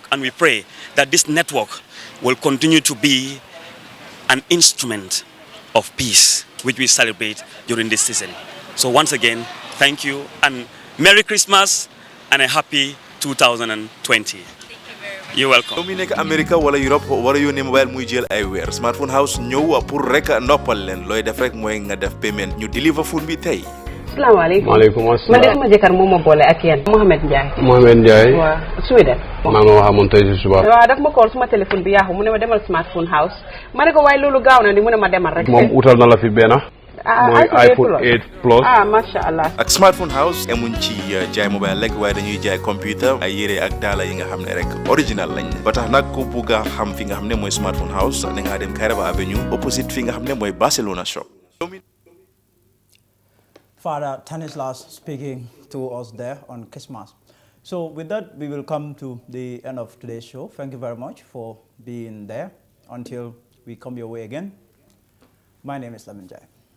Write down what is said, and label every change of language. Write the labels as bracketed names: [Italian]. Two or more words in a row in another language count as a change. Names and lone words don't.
[English] And we pray that this network will continue to be an instrument of peace which we celebrate during this season. So once again, thank you and Merry Christmas and a happy 2020. You're welcome. [Wolof] Yow mi nekk America wala Europe wala yónnee mobile muy jël ay weer Smartphone House ñëw pour rek noppal leen looy def rek mooy nga def payment ñu deliver phone bi tey. Asalaamaaleykum. Maaleykum asalaam. Man de sama jëkkër moo ma boole ak yéen. Mohamed Ndiaye. Mohamed Ndiaye. waaw Sweden. maa ngi wax amoon tey si suba. waaw daf ma call suma téléphone bi yaaxu mu ne ma demal Smartphone House ma ne ko waaye loolu gaaw na ni mu ne ma demal rek. moom utal na la fi benn. mooy iPhone 8 Plus. [Arabic] masha Allah. [Wolof] ak Smartphone House emuñ ci jaay mobile rek waaye dañuy jaay computer ay yére ak daala yi nga xam ne rek original lañ ba tax nag ku bugg a xam fi nga xam ne mooy Smartphone House da ngaa dem Kairaba Avenue opposite fi nga xam ne mooy Barcelona shop. [English] Father Tanislas speaking to us there on Christmas. So with that, we will come to the end of today's show. Thank you very much for being there. Until we come your way again, my name is Lamin Jai.